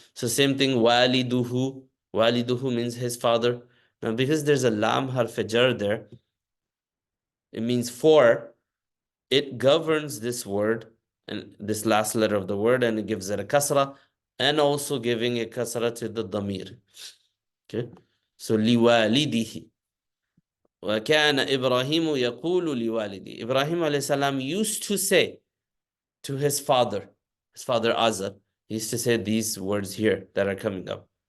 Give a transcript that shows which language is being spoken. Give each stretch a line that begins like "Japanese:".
English: So same thing, waliduhu. Waliduhu means his father. Now because there's a lam harf jar there, it means for. It governs this word and this last letter of the word, and it gives it a kasra, and also giving a kasra to the damir. Okay, so liwalidihi.
Arabic: وكان إبراهيم يقول لوالدي.
English: Ibrahim alayhi salam used to say to his father Azar, he used to say these words here that are coming up.